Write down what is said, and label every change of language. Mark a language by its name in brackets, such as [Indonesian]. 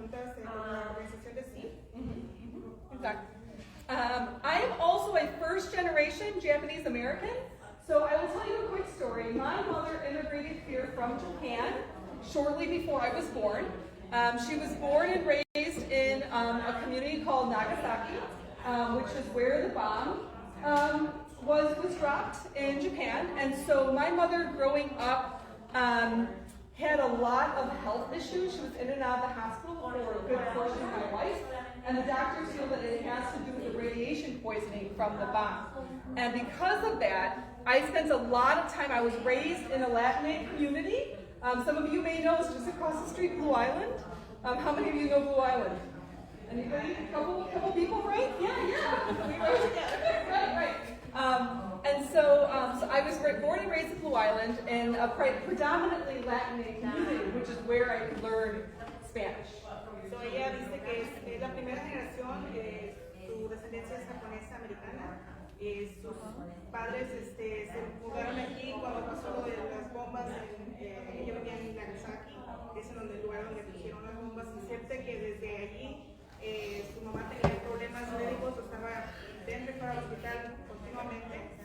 [Spanish] juntas con la organización de sí. [English] Exactly. I am also a first generation Japanese American. So I will tell you a quick story. My mother immigrated here from Japan shortly before I was born. She was born and raised in a community called Nagasaki, which is where the bomb was dropped in Japan. And so my mother growing up had a lot of health issues. She was in and out of the hospital for a good portion of her life. And the doctors feel that it has to do with the radiation poisoning from the bomb. And because of that, I spent a lot of time, I was raised in a Latin community. Some of you may know it's just across the street, Blue Island. How many of you know Blue Island? Anybody? Couple people, right? Yeah. We were together. Right. And so I was born and raised in Blue Island in a predominantly Latin community, which is where I learned Spanish. [Spanish] So ella dice que es la primera generación, su descendencia es japonesa americana. Sus padres se mudaron aquí cuando pasó lo de las bombas. Ella vivía en Nagasaki, que es el lugar donde pusieron las bombas. Y siente que desde allí su mamá tenía problemas médicos, estaba dentro y fuera del hospital continuamente.